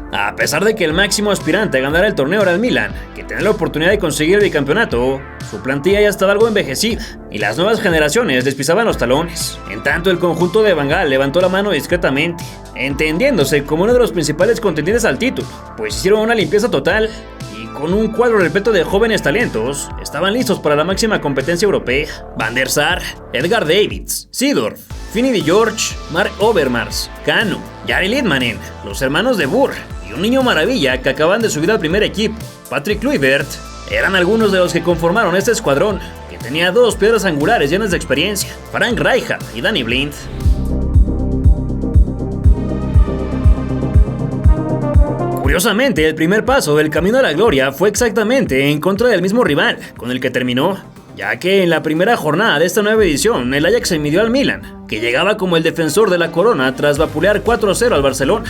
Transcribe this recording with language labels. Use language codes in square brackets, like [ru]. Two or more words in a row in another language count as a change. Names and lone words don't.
[es] A pesar de que el máximo aspirante a ganar el torneo era el Milan, que tenía la oportunidad de conseguir el bicampeonato, su plantilla ya estaba algo envejecida y las nuevas generaciones les pisaban los talones. En tanto, el conjunto de Van Gaal levantó la mano discretamente, entendiéndose como uno de los principales contendientes al título, pues hicieron una limpieza total y con un cuadro repleto de jóvenes talentos estaban listos para la máxima competencia europea. Van der Sar, Edgar Davids, Seedorf, Finny de George, Mark Overmars, Kanu, Jari Litmanen, los hermanos de Boer y un niño maravilla que acaban de subir al primer equipo, Patrick Kluivert, eran algunos de los que conformaron este escuadrón, que tenía 2 piedras angulares llenas de experiencia, Frank Rijkaard y Danny Blind. Curiosamente, el primer paso del camino a la gloria fue exactamente en contra del mismo rival con el que terminó, ya que en la primera jornada de esta nueva edición el Ajax se midió al Milan, que llegaba como el defensor de la corona tras vapulear 4-0 al Barcelona.